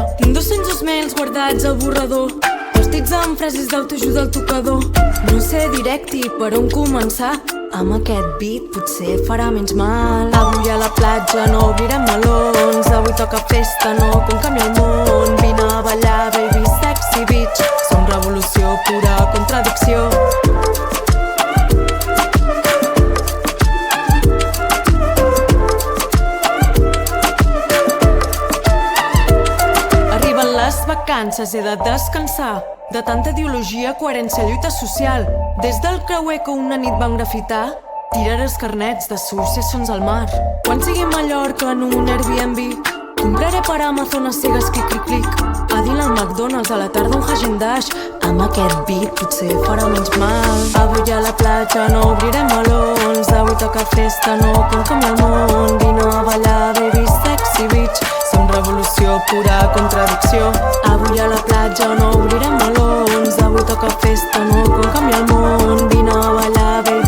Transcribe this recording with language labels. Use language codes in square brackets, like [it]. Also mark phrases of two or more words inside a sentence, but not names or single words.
[ca] Tinc 200 esmels guardats al borrador, vestits amb frases d'autoajuda al tocador. No sé directe per on començar. Amb aquest beat potser farà menys mal. Avui a la platja no obrirem melons. Avui toca festa, no com canvia el món. Vine a ballar, [en] baby, sexy bitch. [ca] Som revolució, pura contradicció. Arriben les vacances, he de descansar de tanta ideologia, coherència, lluita social. Des del creuer que una nit vam grafitar, tiraré els carnets d'associacions al mar. Quan sigui a Mallorca en un Airbnb, compraré per Amazon a cegues clic. A dins al McDonald's, a la tarda un Häagen-Dazs. Amb aquest beat potser farà menys mal. Avui a la platja no obrirem melons. Avui toca festa, no com canvia el món. Vine a ballar, [en] baby, sexy bitch. [ca] Som revolució, pura contradicció. Avui a la platja no obrirem melons. Avui toca festa, no com canvia el món. Vine a ballar,